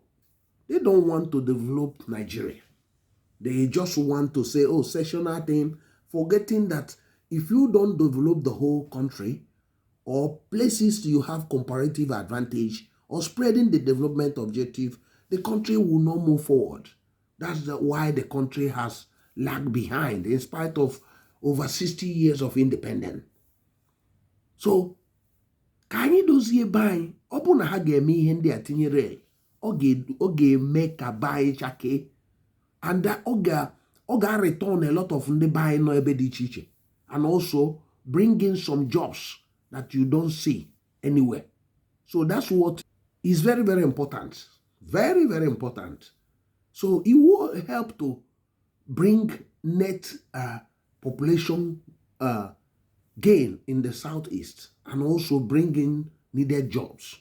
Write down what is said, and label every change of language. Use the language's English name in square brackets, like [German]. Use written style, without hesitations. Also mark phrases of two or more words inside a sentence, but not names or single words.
[English] They don't want to develop Nigeria. They just want to say, oh, sectional thing, forgetting that if you don't develop the whole country or places you have comparative advantage or spreading the development objective, the country will not move forward. That's why the country has lagged behind in spite of over 60 years of independence. So, [Igbo] ka anyị dozie be anyị, ọ bụ na ha ga-eme ihe ndị a tinyere ọ ga-eme ka be anyị chakee, and ọ ga-return [English] a lot of [Igbo] ndị be anyị nọ ebe dị iche iche, [English] and also bring in some jobs that you don't see anywhere. So that's what is very, very important. Very, very important. So it will help to bring net population gain in the Southeast and also bring in needed jobs.